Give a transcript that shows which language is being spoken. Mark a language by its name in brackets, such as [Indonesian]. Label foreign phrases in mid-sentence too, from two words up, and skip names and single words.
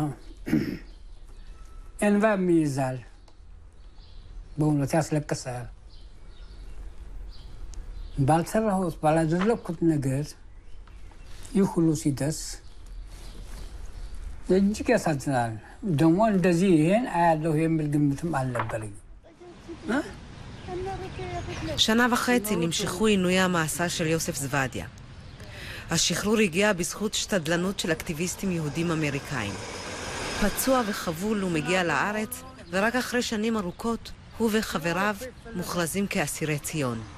[Amharic] እንባም ይይዛል፣ በእውነት ያስለቅሳል። ባልሰራሁት ባላደረግኩት ነገር ይህ ሁሉ ሲደርስ እጅግ ያሳዝናል። ደግሞ እንደዚህ ይሄን አያለሁ የሚል ግምትም አልነበረኝ። [Hebrew] שנה וחצי נמשכו עינויי המאסר של יוסף זוודיה. השחרור הגיע בזכות שתדלנות של אקטיביסטים יהודים אמריקאים. פצוע וחבול הוא מגיע לארץ, ורק אחרי שנים ארוכות הוא וחבריו מוכרזים כאסירי ציון.